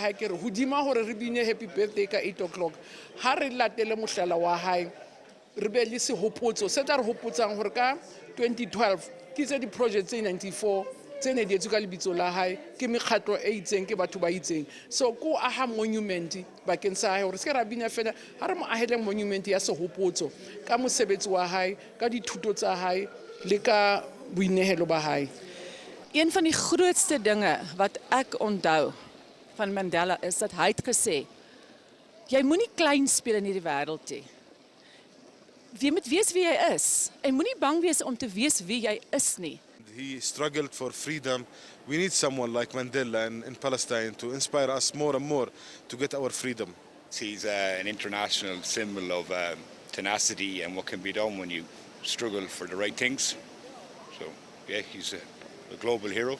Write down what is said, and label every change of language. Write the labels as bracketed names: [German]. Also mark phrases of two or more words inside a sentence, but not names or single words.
[Southern Sotho] hae ke re hodima hore re bine [English] happy birthday [Southern Sotho] ka 8 o'clock ha re latele mohlala wa hae re be le sehopotso se tla re hopotsang hore ka 2012 ke tse di project tse 94 tsene di etsuka lebitso la hae ke mekgatlo e itseng ke batho ba itseng so ko aha monument bakeng sa hae hore se ra bina fela ha re mo ahele monument ya sehopotso ka mosebetsi wa hae ka dithuto tsa hae le ka boinehelo ba hae. [Afrikaans] Een van die grootste dinge wat ek onthou van Mandela is dat hy het gesê jy moenie klein speel in hierdie wêreld nie. Jy moet weet wie jy is en moenie bang wees om te wees wie jy is nie. [English] he struggled for freedom. We need someone like Mandela in Palestine to inspire us more and more to get our freedom. He's an international symbol of tenacity and what can be done when you struggle for the right things. So, yeah, he's a global hero.